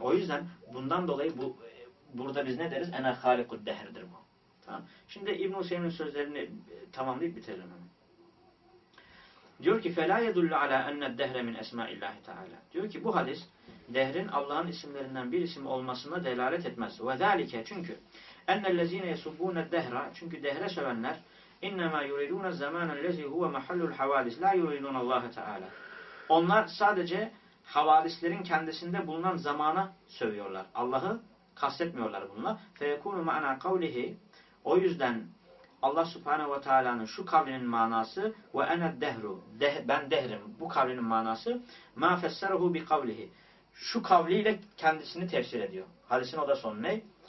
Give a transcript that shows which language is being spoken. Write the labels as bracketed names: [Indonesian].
[Turkish] O yüzden bundan dolayı burada biz ne deriz? Ene halikud dehirdir bu. Tamam. Şimdi İbn-i Hüseyin'in sözlerini tamamlayıp bitirelim. Diyor ki [Arabic] فَلَا يَدُلُّ عَلَى أَنَّ الدَّهْرَ مِنْ اَسْمَاءِ اللّٰهِ تَعَالَى [Turkish] Diyor ki bu hadis dehrin Allah'ın isimlerinden bir isim olmasına delalet etmez. [Arabic] وَذَٰلِكَ Çünkü اَنَّ الَّذ۪ينَ يَسُبُّونَ الدَّهْرَ [Turkish] Çünkü dehre sövenler [Arabic] اِنَّمَا يُرِيدُونَ الزَّمَانَ الَّذ۪ي هُوَ مَحَلُّ الْحَوَادِسِ لَا يُرِيدُونَ اللّٰهَ تَعَالَى [Turkish] Onlar sadece havadislerin kendisinde bulunan zamana sövüyorlar. Allah'ı kastetmiyorlar bununla. [Arabic] فَيَكُونُ مَعَنَا قَوْلِهِ [Turkish] O yüzden Allah Subhanahu ve Taala'nın şu kavlinin manası ve ene dehru ben dehrim bu kavlinin manası [Arabic] ma fesserahu bi kavlihi [Turkish] şu kavliyle kendisini tefsir ediyor. Hadisin o da sonu ne?